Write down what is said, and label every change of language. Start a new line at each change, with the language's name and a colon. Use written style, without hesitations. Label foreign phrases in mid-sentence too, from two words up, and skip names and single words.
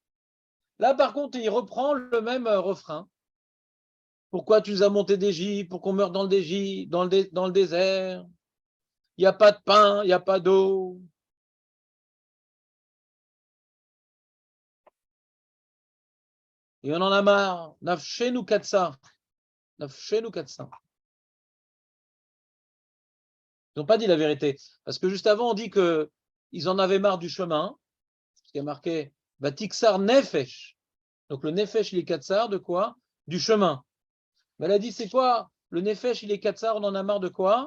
French: Là, par contre, il reprend le même refrain. Pourquoi tu nous as monté d'Égypte? Pour qu'on meure dans le désert. Il n'y a pas de pain, il n'y a pas d'eau. Et on en a marre.
Hebrew: נפשנו קצה נפשנו קצה.
French: Ils n'ont pas dit la vérité. Parce que juste avant, on dit qu'ils en avaient marre du chemin. Ce qui est marqué
Hebrew: ותקצר נפש.
French: Donc le nefesh, il est katsar de quoi? Du chemin. Mais elle a dit, c'est quoi? Le nefesh, il est katsar, on en a marre de quoi?